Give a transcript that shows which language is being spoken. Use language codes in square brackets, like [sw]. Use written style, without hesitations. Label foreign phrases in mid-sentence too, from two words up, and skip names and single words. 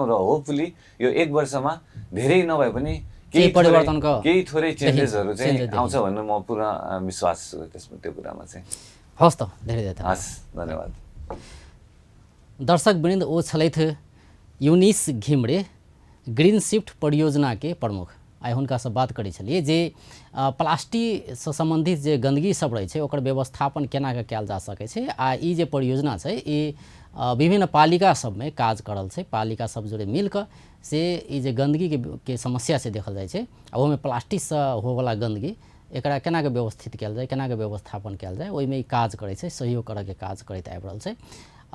[ne] र होपफुली यो 1 वर्षमा धेरै नभए पनि केही थोरै चेन्जेसहरू चाहिँ आउँछ भन्ने म पुरा विश्वास छु त्यसमा, त्यो कुरामा चाहिँ। हस् त, धेरै धेरै हस्, धन्यवाद। [mai] दर्शकवृन्द, वो छलैथ यूनिस घिमरे ग्रीन शिफ्ट परियोजना के प्रमुख। आइ हुनकासँ बात करै छलिए जे प्लास्टिक से संबंधित जे गंदगी सब रहै छै ओकर व्यवस्थापन केना के कयल जा सकै छै, आ ई जे परियोजना छै ई विभिन्न पालिका सब में काज करल छै। पालिका सब जोड़े मिलकर से ई जे गंदगी के समस्या से देखल जाइ छै, आ ओहिमे प्लास्टिक से होवला गंदगी एकरा केना के व्यवस्थित कयल जाए, केना के व्यवस्थापन कयल जाए, ओहिमे ई काज करै छै, सहयोग करके काज करैत आबि रहल छै।